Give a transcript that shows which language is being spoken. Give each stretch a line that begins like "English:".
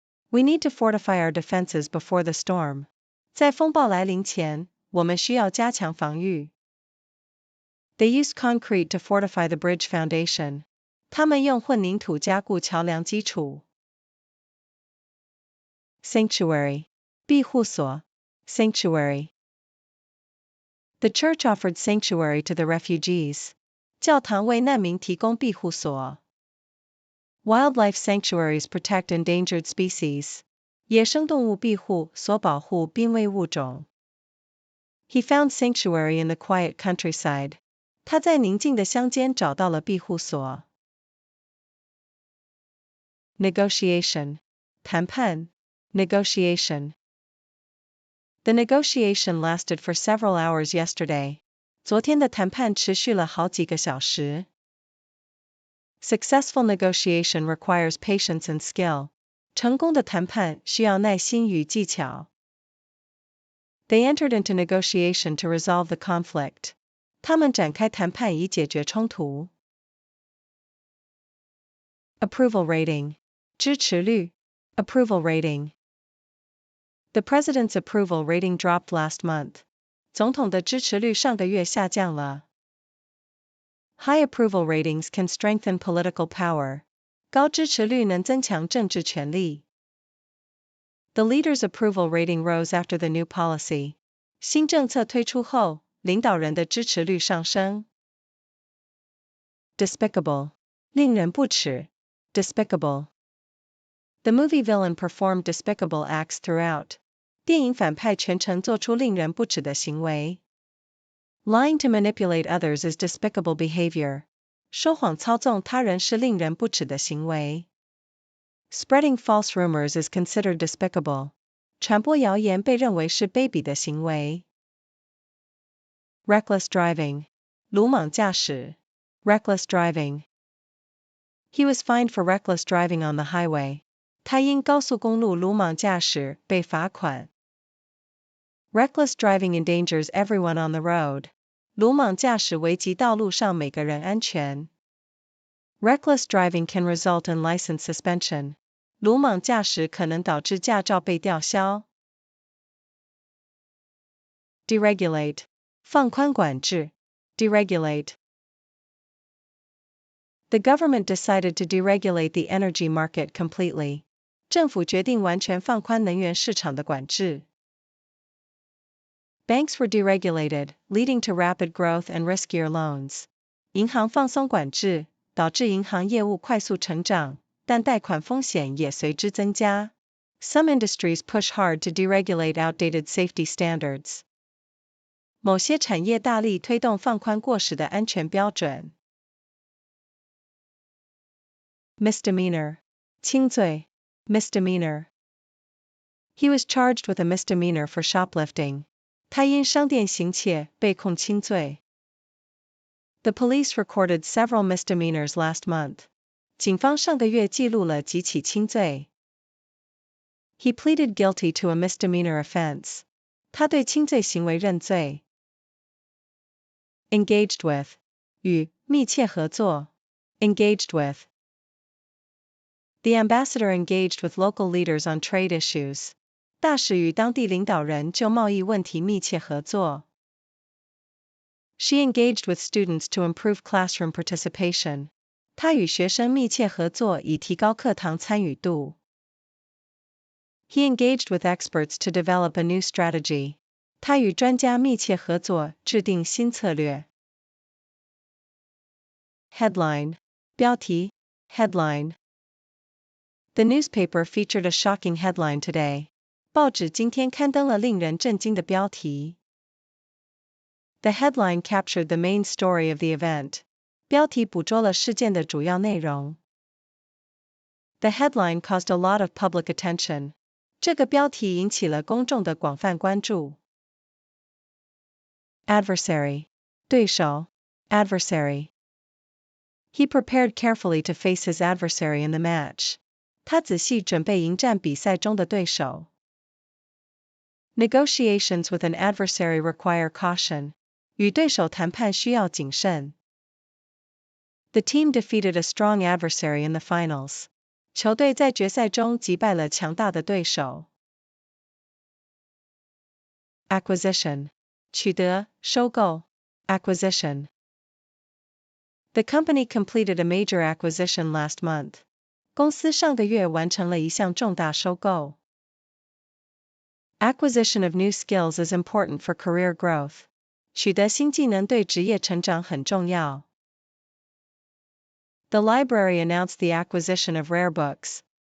English: We need to fortify our defenses before the storm.
Chinese: 在风暴来临前，我们需要加强防御。
English: They used concrete to fortify the bridge foundation.
Chinese: 他们用混凝土加固桥梁基础。
English: Sanctuary. 庇护所 Sanctuary. The church offered sanctuary to the refugees.
Chinese: 教堂为难民提供庇护所。
English: Wildlife sanctuaries protect endangered species.
Chinese: 野生动物庇护所保护濒危物种。
English: He found sanctuary in the quiet countryside.
Chinese: 他在宁静的乡间找到了庇护所。
English: Negotiation. 谈判 Negotiation. The negotiation lasted for several hours yesterday.
Chinese: 昨天的谈判持续了好几个小时。
English: Successful negotiation requires patience and skill.
Chinese: 成功的谈判需要耐心与技巧。
English: They entered into negotiation to resolve the conflict.
Chinese: 他们展开谈判以解决冲突。
English: Approval rating. 支持率 Approval rating. The president's approval rating dropped last month.
Chinese: 总统的支持率上个月下降了。
English: High approval ratings can strengthen political power.
Chinese: 高支持率能增强政治权力。
English: The leader's approval rating rose after the new policy.
Chinese: 新政策推出后，领导人的支持率上升。Despicable. 令人不齿 Despicable.
English: The movie villain performed despicable acts throughout.
Chinese: 电影反派全程做出令人不齿的行为。
English: Lying to manipulate others is despicable behavior.
Chinese: 说谎操纵他人是令人不齿的行为。
English: Spreading false rumors is considered despicable.
Chinese: 传播谣言被认为是卑鄙的行为。
English: Reckless driving. 鲁莽驾驶 Reckless driving. He was fined for reckless driving on the highway.
Chinese: 他因高速公路鲁莽驾驶被罚款。
English: Reckless driving endangers everyone on the road.
Chinese: 鲁莽驾驶危及道路上每个人安全。
English: Reckless driving can result in license suspension.
Chinese: 鲁莽驾驶可能导致驾照被吊销。
English: Deregulate. 放宽管制 Deregulate. The government decided to deregulate the energy market completely.
Chinese: 政府决定完全放宽能源市场的管制。
English: Banks were deregulated, leading to rapid growth and riskier loans.
Chinese: 银行放松管制，导致银行业务快速成长，但贷款风险也随之增加。
English: Some industries push hard to deregulate outdated safety standards.
Chinese: 某些产业大力推动放宽过时的安全标准。
English: Misdemeanor. 轻罪 Misdemeanor. He was charged with a misdemeanor for shoplifting.
Chinese: 他因商店行窃被控轻罪。
English: The police recorded several misdemeanors last month.
Chinese: 警方上个月记录了几起轻罪。
English: He pleaded guilty to a misdemeanor offense.
Chinese: 他对轻罪行为认罪。Engaged with. 与密切合作 Engaged with.
English: The ambassador engaged with local leaders on trade issues.
Chinese: 大使与当地领导人就贸易问题密切合作。
English: She engaged with students to improve classroom participation.
Chinese: 她与学生密切合作以提高课堂参与度。
English: He engaged with experts to develop a new strategy.
Chinese: 他与专家密切合作制定新策略。
English: Headline. 标题 Headline. The newspaper featured a shocking headline today.
Chinese: 报纸今天刊登了令人震惊的标题。
English: The headline captured the main story of the event.
Chinese: 标题捕捉了事件的主要内容。
English: The headline caused a lot of public attention.
Chinese: 这个标题引起了公众的广泛关注。
English: Adversary. 对手 Adversary. He prepared carefully to face his adversary in the match.
Chinese: 他仔细准备迎战比赛中的对手。
English: Negotiations with an adversary require caution.
Chinese: 与对手谈判需要谨慎。
English: The team defeated a strong adversary in the finals.
Chinese: 球队在决赛中击败了强大的对手。
English: Acquisition. 取得、收购 Acquisition. The company completed a major acquisition last month.
Chinese: 公司上个月完成了一项重大收购。
English: Acquisition of new skills is important for career growth.
Chinese: 取得新技能对职业成长很重要。
English: The library announced the acquisition of rare books.